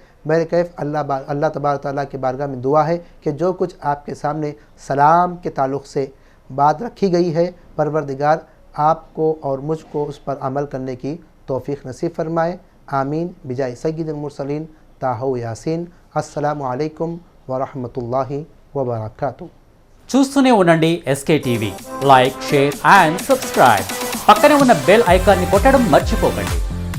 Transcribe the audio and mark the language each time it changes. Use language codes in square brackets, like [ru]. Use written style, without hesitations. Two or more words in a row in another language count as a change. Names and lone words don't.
[ur] میرے کیف اللہ تبارک تعالیٰ کی بارگاہ میں دعا ہے کہ جو کچھ آپ کے سامنے سلام کے تعلق سے بات رکھی گئی ہے، پروردگار آپ کو اور مجھ کو اس پر عمل کرنے کی توفیق نصیب فرمائے. [ar] آمین بجائے سید المرسلین طٰہٰ یاسین. السلام علیکم ورحمۃ اللہ وبرکاتہ. [te] చూస్తూనే ఉండండి SK టీవీ. [en] like, share and subscribe. [te] పక్కనే ఉన్న బెల్ ఐకాన్ని కొట్టడం మర్చిపోకండి.